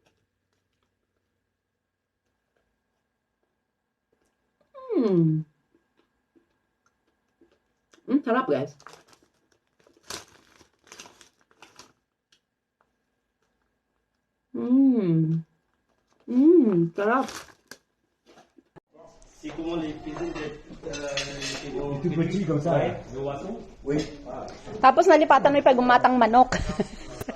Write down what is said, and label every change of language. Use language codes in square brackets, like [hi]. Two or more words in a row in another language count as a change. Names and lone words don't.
[tl] Sarap guys. Sarap. [fr] Et comment les cuisines Tout petit comme ça. le poisson? Oui. [tl] Tapos nalipatan mo yung pagumatang manok.